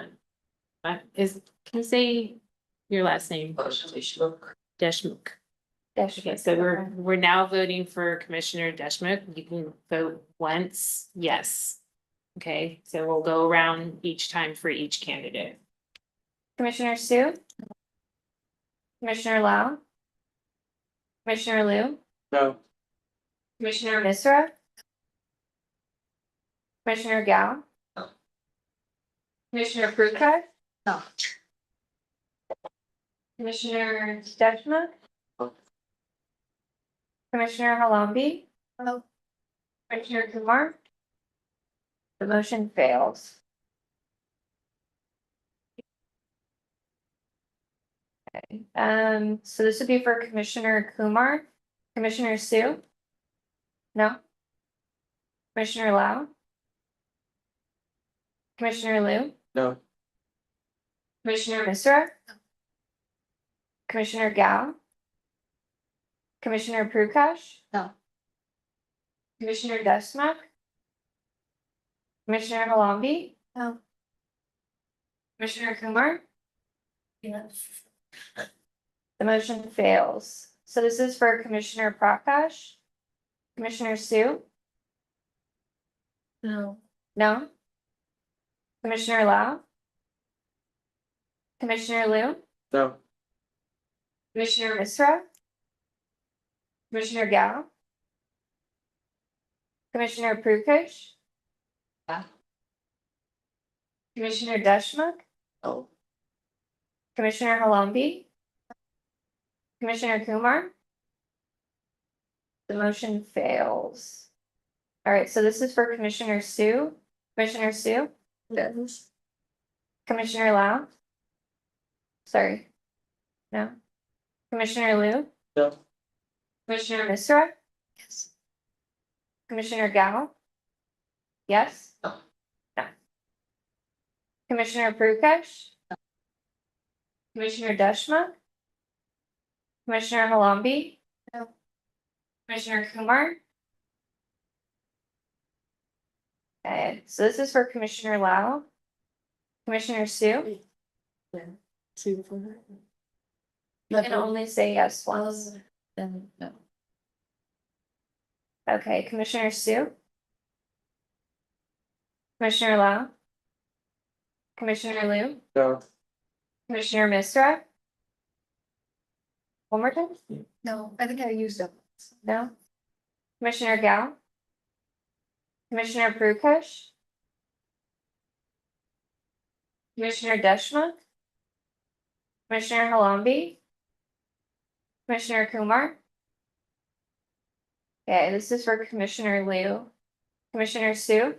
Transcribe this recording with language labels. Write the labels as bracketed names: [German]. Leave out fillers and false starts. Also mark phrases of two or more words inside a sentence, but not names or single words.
[English] Can you say your last name? Deschmuk. Okay, so we're now voting for Commissioner Deschmuk. You can vote once, yes. Okay, so we'll go around each time for each candidate. Commissioner Sue. Commissioner Lau. Commissioner Liu. No. Commissioner Misra. Commissioner Gao. No. Commissioner Prukai. No. Commissioner Deschma. No. Commissioner Halambi. No. Commissioner Kumar. The motion fails. Okay, so this would be for Commissioner Kumar. Commissioner Sue? No? Commissioner Lau? Commissioner Liu? No. Commissioner Misra? Commissioner Gao? Commissioner Prakash? No. Commissioner Desmak? Commissioner Halambi? No. Commissioner Kumar? Yes. The motion fails. So this is for Commissioner Prakash? Commissioner Sue? No. No? Commissioner Lau? Commissioner Liu? No. Commissioner Misra? Commissioner Gao? Commissioner Prakash? Yeah. Commissioner Deshmukh? No. Commissioner Halambi? Commissioner Kumar? The motion fails. All right, so this is for Commissioner Sue. Commissioner Sue? Yes. Commissioner Lau? Sorry. No. Commissioner Liu? No. Commissioner Misra? Yes. Commissioner Gao? Yes? No. No. Commissioner Prakash? Commissioner Deshmukh? Commissioner Halambi? No. Commissioner Kumar? Okay, so this is for Commissioner Lau. Commissioner Sue? See before that. You can only say yes once. Then no. Okay, Commissioner Sue? Commissioner Lau? Commissioner Liu? No. Commissioner Misra? One more time? No, I think I used them. No? Commissioner Gao? Commissioner Prakash? Commissioner Deshmukh? Commissioner Halambi? Commissioner Kumar? Okay, this is for Commissioner Liu.